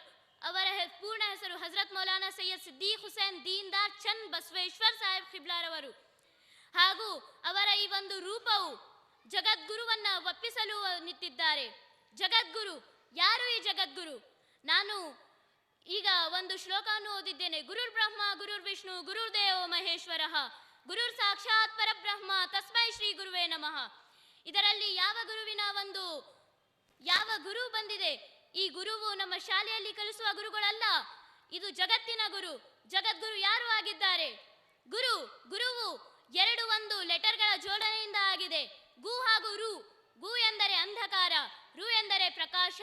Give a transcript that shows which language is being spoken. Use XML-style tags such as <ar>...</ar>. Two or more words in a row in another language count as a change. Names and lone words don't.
<kn>ಅವರ ಪೂರ್ಣ ಹೆಸರು ಹಜರತ್ ಮೌಲಾನಾ ಸೈಯದ್ ಸಿದ್ದೀಕ್ ಹುಸೈನ್ ದೀನ್ದಾರ್ ಚಂದ್ ಬಸವೇಶ್ವರ್ ಸಾಹೇಬ್ ಖಿಬ್ಲಾರವರು. ಹಾಗೂ ಅವರ ಈ ಒಂದು ರೂಪವು ಜಗದ್ಗುರುವನ್ನ ಒಪ್ಪಿಸಲು ನಿಂತಿದ್ದಾರೆ. ಜಗದ್ಗುರು ಯಾರು? ಈ ಜಗದ್ಗುರು ನಾನು ಈಗ ಒಂದು ಶ್ಲೋಕವನ್ನು ಓದಿದ್ದೇನೆ.</kn> <sa>ಗುರುರ್ ಬ್ರಹ್ಮ ಗುರುರ್ ವಿಷ್ಣು ಗುರುರ್ದೇವೋ ಮಹೇಶ್ವರಃ ಗುರುರ್ ಸಾಕ್ಷಾತ್ ಪರಬ್ರಹ್ಮ ತಸ್ಮೈ ಶ್ರೀ ಗುರುವೇ ನಮಃ.</sa> <kn>ಇದರಲ್ಲಿ ಯಾವ ಗುರು ಬಂದಿದೆ? ಈ ಗುರುವು ನಮ್ಮ ಶಾಲೆಯಲ್ಲಿ ಕಲಿಸುವ ಗುರುಗಳಲ್ಲ. ಇದು ಜಗತ್ತಿನ ಗುರು. ಜಗದ್ಗುರು ಯಾರು ಆಗಿದ್ದಾರೆ? ಗುರುವು ಒಂದು ಲೆಟರ್ಗಳ ಜೋಡಣೆಯಿಂದ ಆಗಿದೆ. ಗು ಹಾಗೂ ರು. ಗು ಎಂದರೆ ಅಂಧಕಾರ, ರು ಎಂದರೆ ಪ್ರಕಾಶ.</kn>